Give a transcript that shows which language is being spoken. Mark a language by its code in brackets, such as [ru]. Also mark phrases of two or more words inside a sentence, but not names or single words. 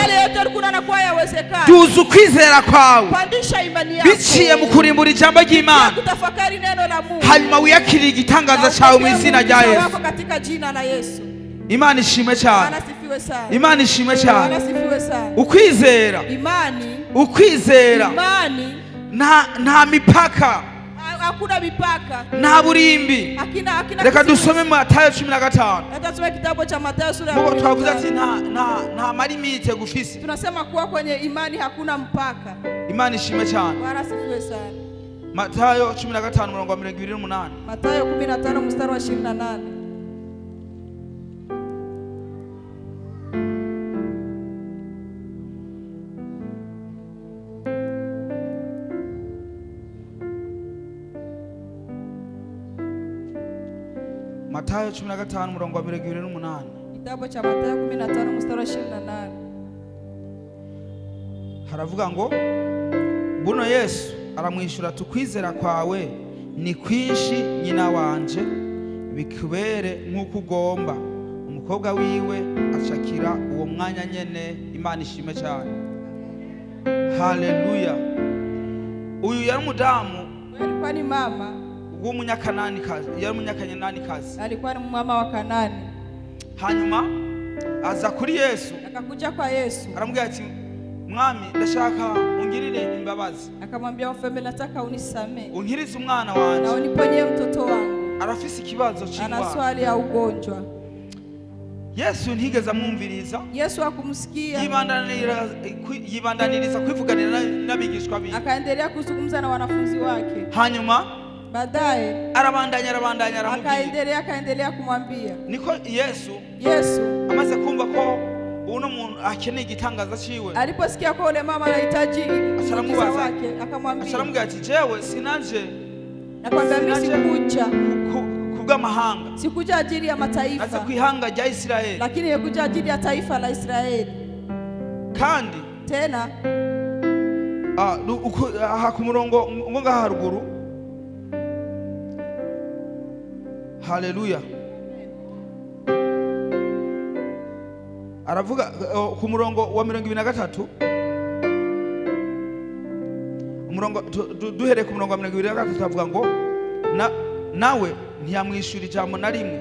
[sw] yale yote alikuwa anakuwa yawezekana. [rn] Duza ukwizera kwawe [sw] Pandisha imani yako [rn] biciye mu kurimbura ijambo ry'Imana, [sw] kutafakari neno la Mungu, [rn] hanyuma wiyakirira igitangaza cyawe mu izina rya Yesu. [sw] katika jina la Yesu. [rn] Imana ishimwe cyane, [sw] Anasifiwe sana, [rn] Imana ishimwe cyane. [sw] anasifiwe sana. [rn] Ukwizera, ukwizera nta mipaka, [sw] hakuna mipaka, [rn] nta burimbi. [sw] hakina [rn] Reka dusome Matayo 15. [sw] Hata tusome kitabu cha Mathayo sura ya 15. [rn] Mungu twavuze ati nta malimite gufise. [sw] Tunasema kuwa kwenye imani hakuna mpaka. [rn] Imana ishimwe cyane. [sw] Bwana asifiwe sana. [rn] Matayo 15:28. [sw] Mathayo 15 mstari wa 28. [rn] Matayo 15:28. [sw] Kitabu cha Mathayo 15 mstari wa 28. [rn] Haravuga ngo buno Yesu aramwishura tukwizera kwawe ni kwinshi nyina wanje bikubere nk'uko ugomba. Umukobwa wiwe acakira uwo mwanya nyene. Imana ishime cyane. Haleluya. Uyu yari umudamu, [sw] alikuwa ni mama [rn] w'umunyakanani kazi, yari umunyakanani kazi, [sw] alikuwa ni mama wa Kanani. [rn] Hanyuma aza kuri Yesu, [sw] akakuja kwa Yesu, [rn] aramubwira ati mwami ndashaka ungirire imbabazi. [sw] Akamwambia mfalme, nataka unisamee, [rn] unkirize umwana wanje [sw] na uniponye mtoto wangu, [rn] arafise ikibazo cy'indwara, [sw] ana swali ya ugonjwa. [rn] Yesu ntigeze amwumviriza, [sw] Yesu akumsikia, [rn] yibandaniriza kwivuganira n'abigishwa biwe, [sw] akaendelea kuzungumza na wanafunzi wake. [rn] Hanyuma [sw] baadaye [rn] arabandanya [sw] akaendelea kumwambia. [rn] Niko Yesu amaze kumva ko uno muntu akeneye igitangaza ciwe, [sw] aliposikia kwa ule mama anahitaji muujiza wake, akamwambia [rn] ati jewe sinanje, [sw] nakwambia mimi sikuja [rn] kubw'amahanga, [sw] sikuja ajili ya mataifa, [rn] naza kwihanga rya Israeli, [sw] lakini nimekuja ajili ya taifa la Israeli. [rn] Kandi [sw] tena [rn] aha ku murongo ngo haruguru. Haleluya. Aravuga ku murongo wa 23, umurongo duhere ku murongo wa 23, avuga ngo nawe ntiyamwishura ijambo na rimwe.